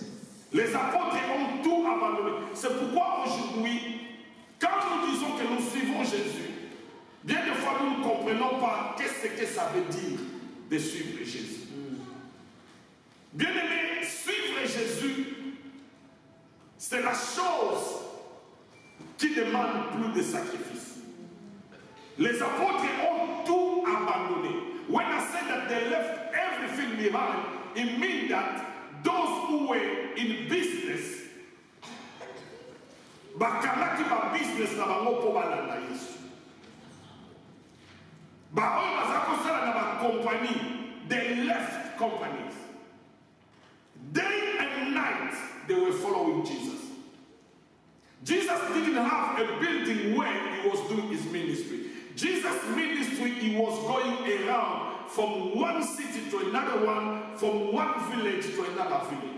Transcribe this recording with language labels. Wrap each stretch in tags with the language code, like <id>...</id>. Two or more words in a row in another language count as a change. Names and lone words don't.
<fr>Les apôtres ont tout abandonné. C'est pourquoi aujourd'hui, quand nous disons que nous suivons Jésus, bien des fois nous ne comprenons pas qu'est-ce que ça veut dire de suivre Jésus. Bien aimé, suivre Jésus, c'est la chose qui demande plus de sacrifice. Les apôtres ont tout abandonné.</fr> <en>When I said that they left everything behind, it means that those who were in business,</en> <ln>bakalaki ba business na bango po balanda Yesu. Ba oyo bazakosala na ba compagnie,</ln> <en>they left companies. Day and night they were following Jesus. Jesus didn't have a building where he was doing his ministry. Jesus' ministry, he was going around from one city to another one, from one village to another village.</en>